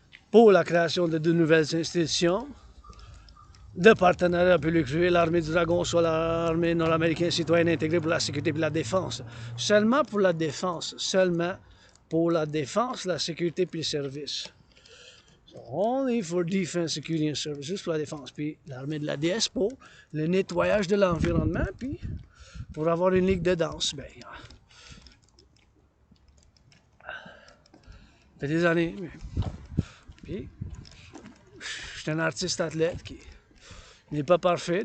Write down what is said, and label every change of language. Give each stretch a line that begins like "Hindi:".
French: Pour la création de deux nouvelles institutions de partenariat public-privé, l'armée du dragon, soit l'armée nord-américaine citoyenne intégrée pour la sécurité et la défense. Seulement pour la défense. Seulement pour la défense, la sécurité et le service.
English: So only for defense, security and service.
French: Juste pour la défense. Puis l'armée de la Deesse pour le nettoyage de l'environnement. Puis pour avoir une ligue de danse. Ben, ça fait des années. Puis, je suis un artiste athlète qui n'est pas parfait.